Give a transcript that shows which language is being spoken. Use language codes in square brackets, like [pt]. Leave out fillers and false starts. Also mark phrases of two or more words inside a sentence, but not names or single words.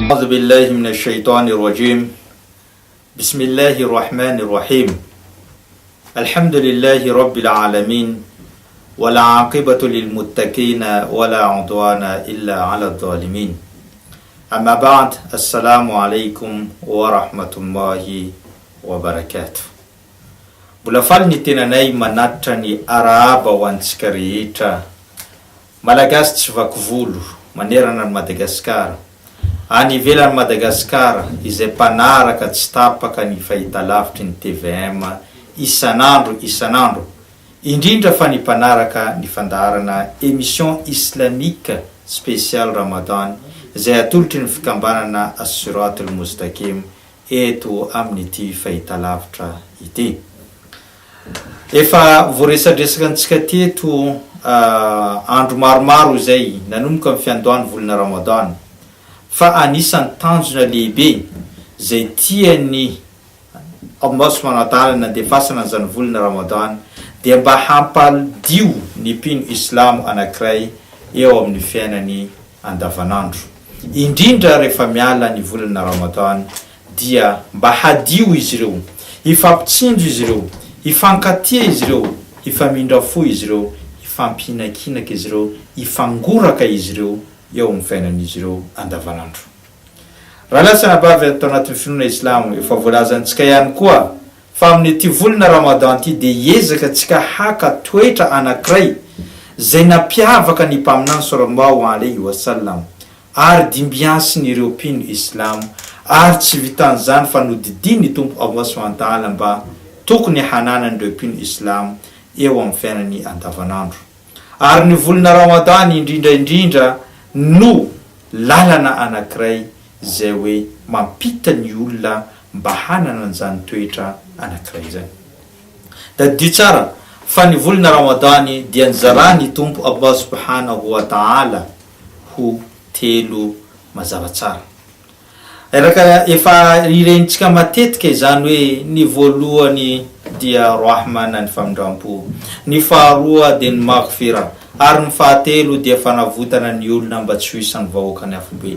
[ar] بالله من الشيطان الرجيم بسم الله الرحمن الرحيم الحمد لله رب العالمين ولا عاقبة للمتقين ولا عدوان إلا على الظالمين أما بعد السلام عليكم ورحمة الله وبركاته بلافال نتناني مناتني أرابا وانسكريتا [mg] Malagasy tsy vakivolo manerana ny Madagasikara any ivelany Madagasikara izay mpanaraka tsy tapaka ny fahitalavitry ny TVM isanandro indrindra fa ny mpanaraka ny fandaharana [fr] émission islamique spécial Ramadan [mg] izay atolotry ny fikambanana As-Siratul Mustaqim eto amin'ity fahitalavitra ity. Efa voaresadresaka antsika teto andro maromaro zay nanomboka amin'ny fiandohany volana Ramadan fa anisan'ny tanjona lehibe zay tiany [ar] الله سبحانه وتعالى [mg] nandefasana an'izany volana Ramadan dia mba hampaldio ny mpino Islamo anankiray eo amin'ny fiainany andavanandro, indrindra rehefa miala ny volana Ramadan dia mba hadio izy ireo, hifampitsindro izy ireo, hifankatia izy ireo, hifamindrafo izy ireo, hifampinakinaka izy ireo, hifangoraka izy ireo eo amin'ny fiainan'izy ireo andavanandro. Raha lasana bavy atao anatin'ny finoana Islamo efa voalazantsika ihany koa fa amin'ity volana Ramadan ity dia hiezaka antsika haka toetra anankiray zay nampiavaka ny mpaminany [ar] صلى الله عليه وسلم [mg] ary dimbiansin'ireo mpino Islamo ary tsy vitan'izany fa nodidiny Tompo [ar] الله سبحانه وتعالى [mg] mba tokony hananan'ireo mpino Islamo eo amin'ny fiainany andavanandro. Ary ny volana Ramadan indrindra no lalana anankiray zay hoe mampita ny olona mba hanana an'izany toetra anankiray zany. Da dio tsara fa ny volana Ramadan dia nizarany Tompo [ar] الله سبحانه وتعالى [mg] ho telo mazava tsara. Efa irentsika matetika izany hoe ny voalohany dia rahmana ny famindrampo, ny faharoa dia ny maghfira, ary ny fahatelo dia fanavotana ny olona mba tsy ho isan'ny vahoaka ny hafobe.